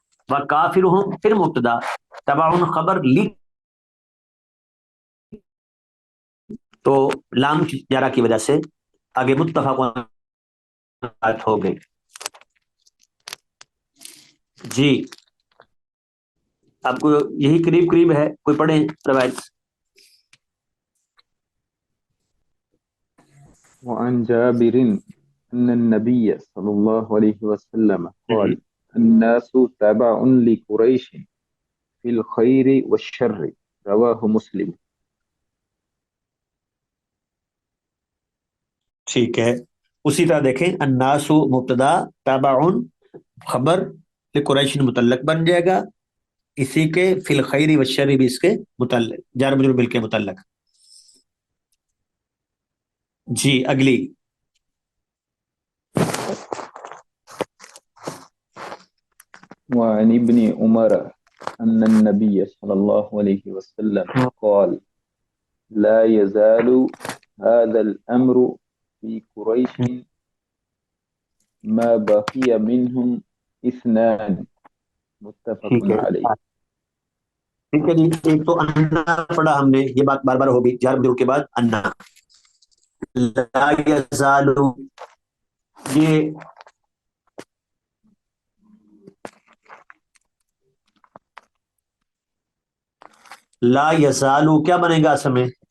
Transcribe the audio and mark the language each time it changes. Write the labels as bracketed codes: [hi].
[ur] وکافرہم پھر مبتدا، تبع خبر لی تو لام جارہ کی وجہ سے آگے متفق ہو گئی. جی آپ کو یہی قریب قریب ہے، کوئی پڑھیں روایت. [ar] وعن جابر أن النبي صلى الله عليه وسلم قال الناس تبع لقريش في الخير والشر رواه مسلم. [ur] ٹھیک ہے، اسی طرح دیکھیں الناس مبتدا تابع خبر لقریش متعلق بن جائے گا، اسی کے [ar] فی الخیر والشر [ur] بھی اس کے متعلق جار مجرور بل کے متعلق. جی اگلی. [ar] وعن ابن عمر أن النبي صلى الله عليه وسلم قال لا يزال هذا الأمر في قريش ما بقي منهم اثنان متفق [ur] ٹھیک ہے [ar] عليه. [ur] ٹھیک ہے جی. ایک تو انا پڑھا ہم نے، یہ بات بار بار ہوگی، جار مجرور کے بعد انا. لا یزال، یہ لا یزال کیا بنے گا اصل میں؟